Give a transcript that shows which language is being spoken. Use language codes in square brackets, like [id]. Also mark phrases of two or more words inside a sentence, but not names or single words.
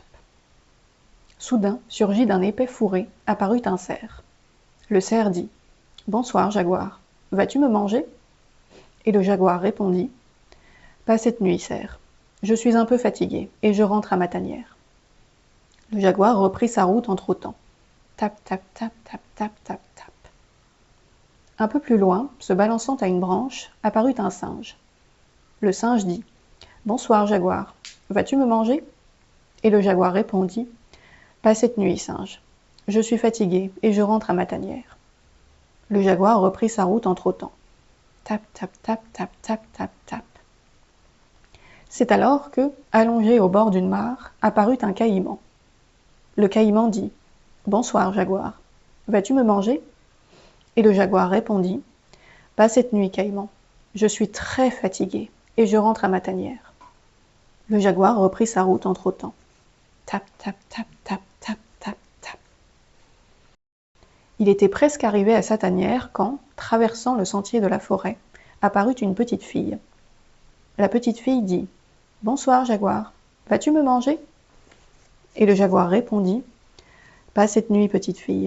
[fr] Soudain, surgit d'un épais fourré, apparut un cerf. Le cerf dit « Bonsoir, jaguar. Vas-tu me manger ?» Et le jaguar répondit « Pas cette nuit, cerf. Je suis un peu fatigué, et je rentre à ma tanière. » Le jaguar reprit sa route en trottant. Tap, tap, tap, tap, tap, tap, tap. Un peu plus loin, se balançant à une branche, apparut un singe. Le singe dit « Bonsoir, jaguar. Vas-tu me manger ?» Et le jaguar répondit « Pas cette nuit, singe. Je suis fatigué et je rentre à ma tanière. » Le jaguar reprit sa route en trottant. Tap, tap, tap, tap, tap, tap, tap. C'est alors que, allongé au bord d'une mare, apparut un caïman. Le caïman dit « Bonsoir, jaguar. Vas-tu me manger ?» Et le jaguar répondit « Pas cette nuit, caïman. Je suis très fatigué et je rentre à ma tanière. » Le jaguar reprit sa route en trottant. Tap, tap, tap, tap, tap, tap, tap. Il était presque arrivé à sa tanière quand, traversant le sentier de la forêt, apparut une petite fille. La petite fille dit « Bonsoir, jaguar. Vas-tu me manger ?» Et le jaguar répondit « Pas cette nuit, petite fille.